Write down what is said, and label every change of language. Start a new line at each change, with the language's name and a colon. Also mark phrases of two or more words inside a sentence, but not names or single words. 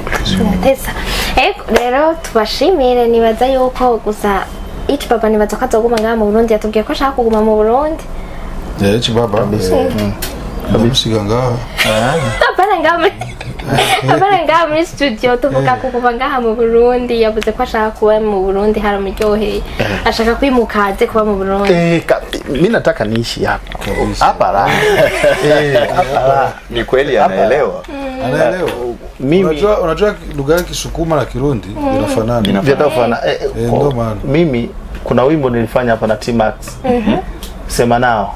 Rundi: Rero tubashimire nibaza yuko gusa Chibaba nibaza ko azoguma ngaha mu Burundi yatubwiye ko ashaka kuguma mu Burundi. Chibaba abimusiga ngaha. Abana ngaha muri studio tuvuga kuguma ngaha mu Burundi yavuze ko ashaka kuba mu Burundi haramuryoheye ashaka kwimukaze kuba mu Burundi.
Swahili: Mimi nataka niishi hapa la. Ni kweli anaelewa. Anaelewa. Mimi unajua lugha ya Kisukuma na Kirundi vinafanana. Vinafanana. Mimi kuna wimbo nilifanya hapa na T-Max. Sema nao.